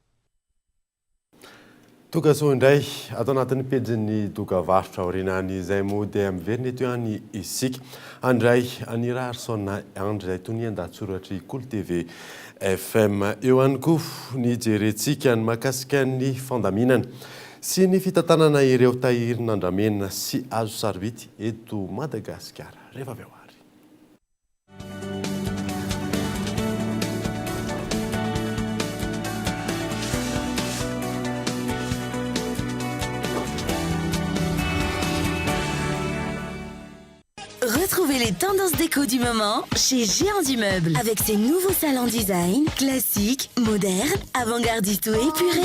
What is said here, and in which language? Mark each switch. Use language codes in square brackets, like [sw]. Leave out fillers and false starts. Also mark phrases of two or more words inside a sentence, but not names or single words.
[mg] Tokaso indray atao anatin'ny pejin'ny dokavarotra aorinany izay moa dia miverina eto ihany isika andray anirary sona andry izay tony an-datsoratry Cool TV FM eo ihany koa ny jerentsika ny mahakasika ny fandaminana sy ny fitantanana ireo tahirin'andramena sy azo sarivity eto Madagasikara. Rehefa avy ao. [fr] Retrouvez les tendances déco du moment chez Géant du Meuble avec ses nouveaux salons design, classiques, modernes, avant-gardistes ou épurés.